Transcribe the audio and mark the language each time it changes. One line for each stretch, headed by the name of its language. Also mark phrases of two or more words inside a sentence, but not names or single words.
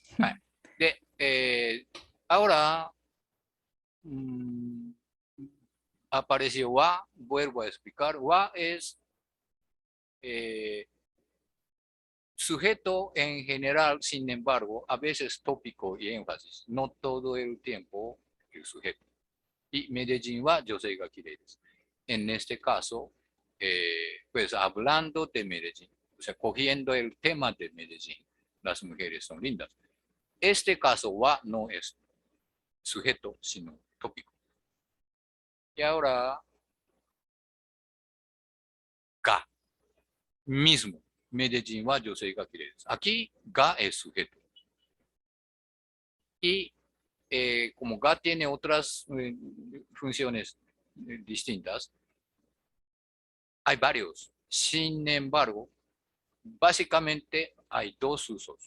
Spanish: Ahora apareció wa, vuelvo a explicar. Wa es sujeto en general, sin embargo, a veces tópico y énfasis. No todo el tiempo el sujeto.
Japanese: Y Medellínは、女性がきれいです.
Spanish: En este caso, pues hablando de Medellín, o sea, cogiendo el tema de Medellín, las mujeres son lindas. Este caso wa no es sujeto, sino tópico. Y ahora, ga, mismo.
Japanese: Medellínは女性がきれいです.
Spanish: Aquí, ga es sujeto. Y como ga tiene otras funciones distintas, hay varios. Sin embargo, básicamente hay dos usos.